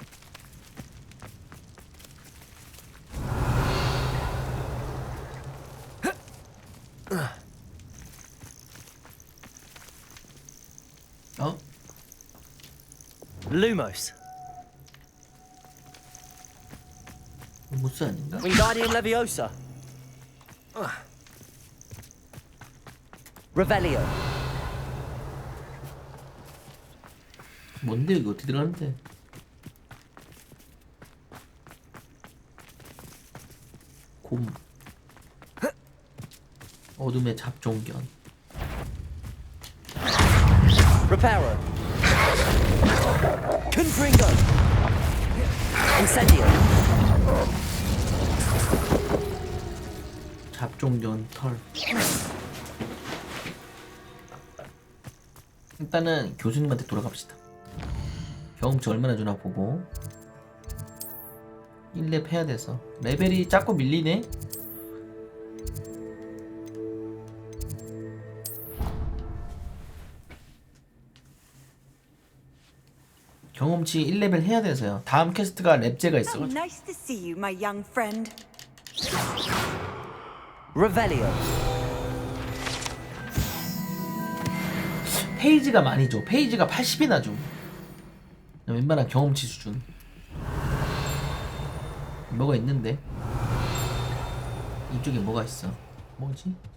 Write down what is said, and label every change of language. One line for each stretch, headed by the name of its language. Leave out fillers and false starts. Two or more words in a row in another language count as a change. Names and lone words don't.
Latin: Lumos.
Korean: 무스 아닌가?
Latin: Wingardium Leviosa. Revelio.
Korean: 뭔데 이거 어떻게 들어가는데? 곰. 어둠의 잡종견.
Latin: Reparo. Confringo. Incendio.
Korean: 잡종견 털. 일단은 교수님한테 돌아갑시다. 경험치 얼마나 주나 보고 1렙 해야 돼서 레벨이 자꾸 밀리네. 경험치 1레벨 해야 돼서요. 다음 퀘스트가 랩제가 있어가지고.
English: Nice to see you, my young friend.
Latin: Revelio.
Korean: 페이지가 많이 줘. 페이지가 80이나 줘. 웬만한 경험치 수준. 뭐가 있는데? 이쪽에 뭐가 있어? 뭐지?